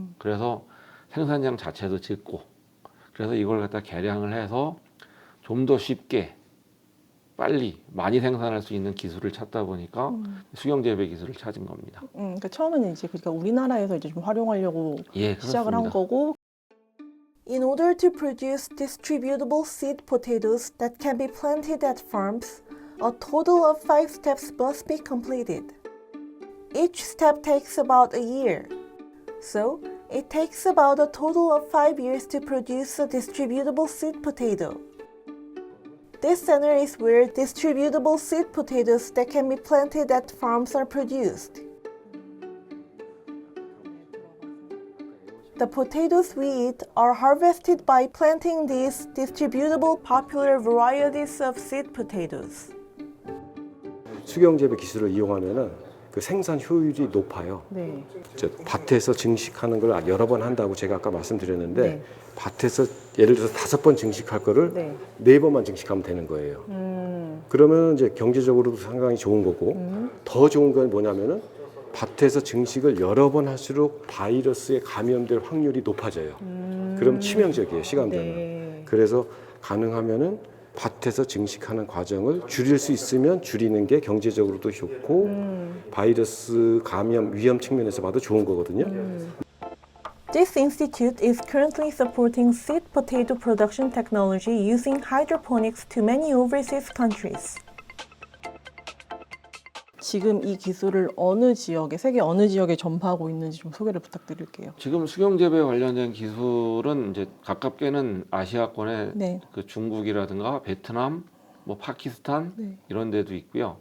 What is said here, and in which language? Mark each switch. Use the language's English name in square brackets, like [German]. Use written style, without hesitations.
[Korean] 그래서 생산량 자체도 적고 그래서 이걸 갖다 개량을 해서 좀 더 쉽게 빨리 많이 생산할 수 있는 기술을 찾다 보니까 수경 재배 기술을 찾은 겁니다. 그러니까 처음에는 이제 그러니까 우리나라에서 이제 좀 활용하려고 예, 시작을 한 그렇습니다. 거고. [English] In order to produce distributable seed potatoes that can be planted at farms, a total of 5 steps must be completed. Each step takes about a year. So, it takes about a total of 5 years to produce a distributable seed potato. This center is where distributable seed potatoes that can be planted at farms are produced. The potatoes we eat are harvested by planting these distributable popular varieties of seed potatoes. [Korean] 수경재배 기술을 이용하면은 그 생산 효율이 높아요. 네. 밭에서 증식하는 걸 여러 번 한다고 제가 아까 말씀드렸는데 네. 밭에서 예를 들어서 5번 증식할 거를 네. 4번만 증식하면 되는 거예요. 그러면 이제 경제적으로도 상당히 좋은 거고 더 좋은 건 뭐냐면은 밭에서 증식을 여러 번 할수록 바이러스에 감염될 확률이 높아져요. 그럼 치명적이에요, 시감자는. 네. 그래서 가능하면은 밭에서 증식하는 과정을 줄일 수 있으면 줄이는 게 경제적으로도 좋고 바이러스 감염 위험 측면에서 봐도 좋은 거거든요. [English] This institute is currently supporting seed potato production technology using hydroponics to many overseas countries. [Korean] 지금 이 기술을 어느 지역에, 세계 어느 지역에 전파하고 있는지 좀 소개를 부탁드릴게요. 지금 수경재배 관련된 기술은 이제 가깝게는 아시아권의 네. 그 중국이라든가 베트남, 뭐 파키스탄 네. 이런 데도 있고요.